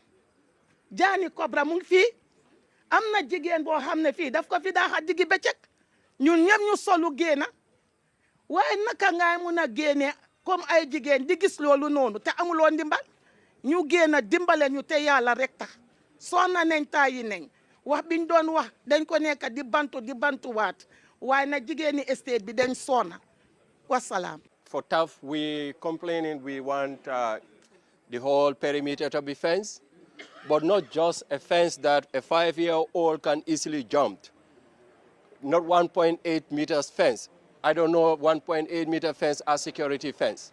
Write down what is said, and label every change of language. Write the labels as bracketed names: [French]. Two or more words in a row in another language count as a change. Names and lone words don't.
[Wolof] jaani Cobra mu ngi fii am na jigéen boo xam ne fii daf ko fi daaxa diggi bëccëg ñun ñëpp ñu solu génna waaye naka ngay mun a génne comme ay jigéen di gis loolu noonu te amuloo ndimbal ñu génn dimbale ñu te yàlla rek tax sonna nañ taayi nañ wax biñ doon wax dañ ko nekk di bantuwaat waaye na jigéeni estate bi dañ sonna wasalaam. [English] For TAF, we complaining we want the whole perimeter to be fenced, but not just a fence that a 5-year-old can easily jump. Not 1.8 meters fence. I don't know 1.8 meter fence as security fence.